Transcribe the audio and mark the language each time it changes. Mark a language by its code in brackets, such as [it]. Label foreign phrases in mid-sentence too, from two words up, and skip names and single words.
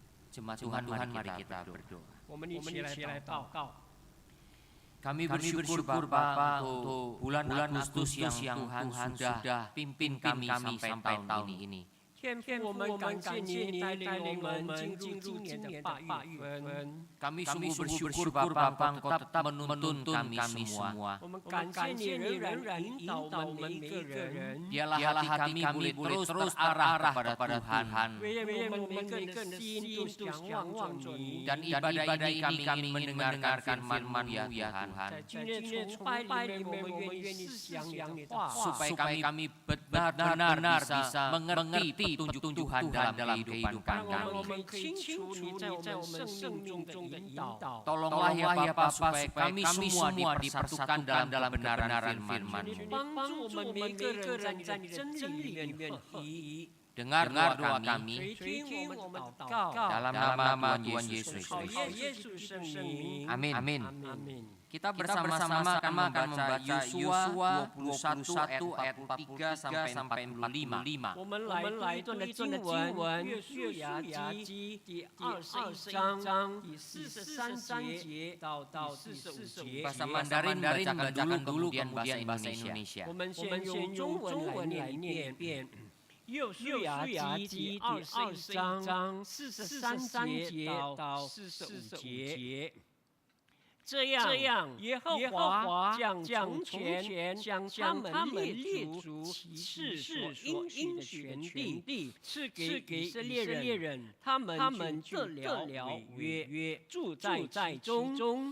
[id] Jemaat Tuhan, mari kita berdoa. Kami bersyukur Bapa untuk bulan Agustus yang Tuhan sudah pimpin kami sampai tahun ini. [zh] 天父，我们感谢你带领我们进入今年的8月份。 [id] Kami sungguh bersyukur Bapa, Engkau tetap menuntun kami semua. [zh] 我们感谢你仍然引导我们每一个人。 [id] Biarlah hati kami boleh terus terarah kepada Tuhan. [zh] 愿我们每个人的心都想望着你。 [id] Dan ibadah ini kami ingin mendengarkan firman-Mu ya Tuhan. [zh] 在今天崇拜里面，我们愿意思想你的话， [id] Supaya kami benar-benar bisa mengerti petunjuk Tuhan dalam kehidupan [zh] 让我 [id] kami. [zh] 们清楚你在我们生命中的引导。 [id] Tolonglah ya Bapa supaya kami semua dipersatukan dalam kebenaran firman-Mu. [zh] 帮助我们每个人在你的真理里面合一。 [id] Dengar doa kami [zh] 垂听我们祷告， [id] dalam nama Tuhan Yesus [zh] 靠 [id] Kristus. [zh] 耶稣的圣名。 [id] Amin. [zh] 阿门。 [id] Kita bersama-sama akan membaca Yosua 21 ayat 43 sampai 45. [zh] 我们来读一段的经文，约书亚记第21章第43节到第45节。 [id] Bahasa Mandarin bacakan dulu kemudian bahasa Indonesia. [zh] 我们先用中文来念一遍。约书亚记第21章43节到45节。这样，耶和华将从前向他们列祖起誓所应许的全地赐给以色列人，他们就得了约，住在其中。